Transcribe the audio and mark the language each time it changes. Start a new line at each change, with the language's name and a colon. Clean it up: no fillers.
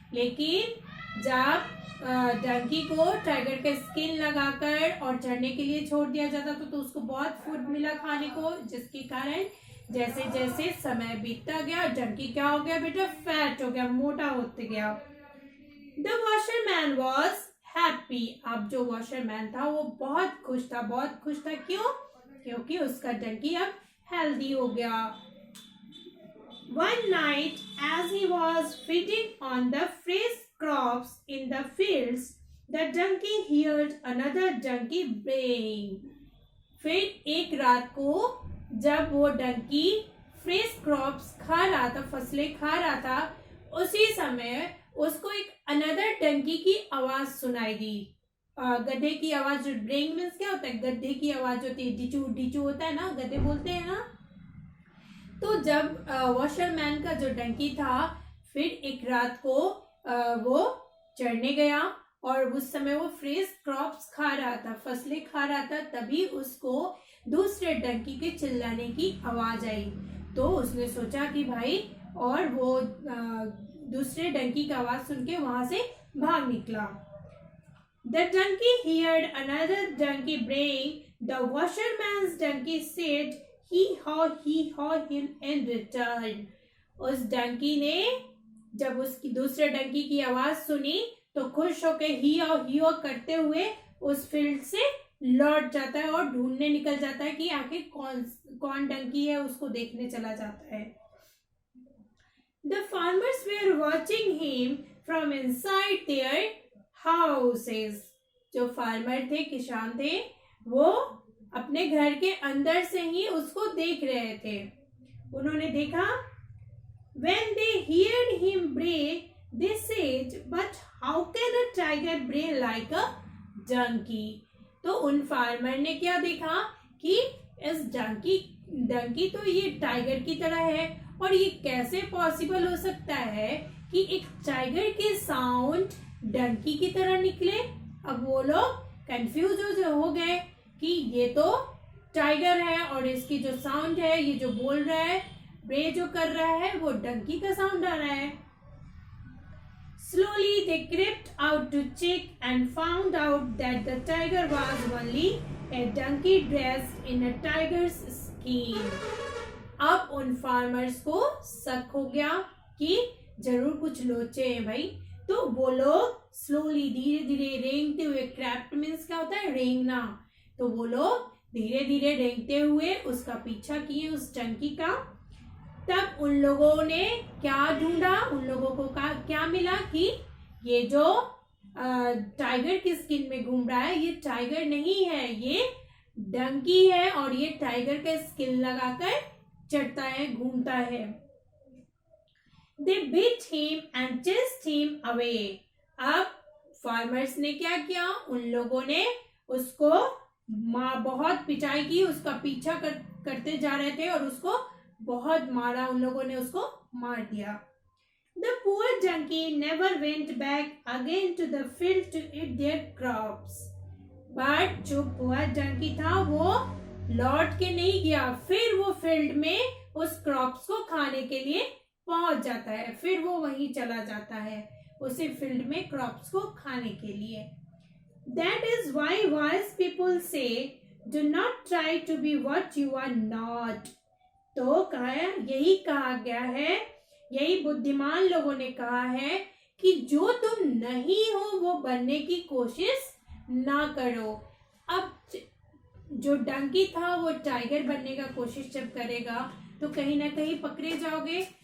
Hindi: लेकिन जब डंकी को टाइगर का स्किन लगाकर और चढ़ने के लिए छोड़ दिया जाता था तो उसको बहुत फूड मिला खाने को, जिसके कारण जैसे जैसे समय बीतता गया डंकी क्या हो गया बेटा? फैट हो गया, मोटा होते गया.
English: The washerman was happy.
Hindi: अब जो वॉशरमैन था वो बहुत खुश था, बहुत खुश था. क्यों? क्योंकि उसका डंकी अब हेल्दी हो गया.
English: One night, as he was feeding on the fresh crops in the fields, the donkey heard another donkey braying.
Hindi: फिर एक रात को जब वो डंकी फ्रेश क्रॉप्स खा रहा था, फसलें खा रहा था, उसी समय उसको एक अनदर डंकी की आवाज सुनाई दी. गधे की आवाज. जो ब्रेइंग मीन्स क्या होता है? गधे की आवाज होती है. डिचू डिचू होता है ना, गधे बोलते हैं ना. तो जब वॉशरमैन का जो डंकी था फिर एक रात को वो चढ़ने गया और उस समय वो फ्रेश क्रॉप्स खा रहा था, फसलें खा रहा था. तभी उसको दूसरे डंकी के चिल्लाने की आवाज आई. तो उसने सोचा कि भाई, और वो दूसरे डंकी की आवाज सुन के वहां से भाग निकला.
English: The donkey heard another donkey braying. The washerman's donkey said, he haw him in return.
Hindi: उस डंकी ने जब उसकी दूसरे डंकी की आवाज सुनी तो खुश होकर ही हाव करते हुए उस फील्ड से लौट जाता है और ढूंढने निकल जाता है कि आखिर कौन डंकी है, उसको देखने चला जाता है.
English: The farmers were watching him from inside their houses.
Hindi: जो फार्मर थे, किसान थे, वो अपने घर के अंदर से ही उसको देख रहे थे। उन्होंने देखा,
English: when they heard him bray, they said, but how can a tiger bray like a donkey?
Hindi: तो उन फार्मर ने क्या देखा कि इस डंकी तो ये टाइगर की तरह है, और ये कैसे पॉसिबल हो सकता है कि एक टाइगर के साउंड डंकी की तरह निकले। अब वो लोग कंफ्यूज हो गए कि ये तो टाइगर है और इसकी जो साउंड है, ये जो बोल रहा है, ब्रे जो कर रहा है, वो डंकी का साउंड आ रहा है।
English: Slowly they crept out to check and found out that the tiger was only a donkey dressed in a tiger's skin.
Hindi: अब उन फार्मर्स को शक हो गया कि जरूर कुछ लोचे हैं भाई। तो वो लोग स्लोली धीरे धीरे रेंगते हुए, क्रेप्ट मीन्स क्या होता है, रेंगना, तो वो लोग धीरे धीरे रेंगते हुए उसका पीछा किए, उस डंकी का। तब उन लोगों ने क्या ढूंढा, उन लोगों को क्या मिला कि ये जो टाइगर की स्किन में घूम रहा है, ये टाइगर नहीं है, ये डंकी है, और ये टाइगर का स्किन लगाकर चढ़ता है, घूमता है।
English: They beat him and chased him away.
Hindi: अब फार्मर्स ने क्या किया, उन लोगों ने उसको बहुत पिटाई की, उसका पीछा करते जा रहे थे और उसको बहुत मारा, उन लोगों ने उसको मार दिया।
English: The poor donkey never went back again to the field to eat their crops.
Hindi: But जो poor donkey था वो लौट के नहीं गया, फिर वो फील्ड में उस क्रॉप्स को खाने के लिए पहुंच जाता है, फिर वो वहीं चला जाता है उसी फील्ड में क्रॉप्स को खाने के लिए।
English: That is why wise people say, do not try to be what you are not.
Hindi: तो यही कहा गया है, यही बुद्धिमान लोगों ने कहा है कि जो तुम नहीं हो वो बनने की कोशिश ना करो। अब जो डंकी था वो टाइगर बनने का कोशिश जब करेगा तो कहीं ना कहीं पकड़े जाओगे।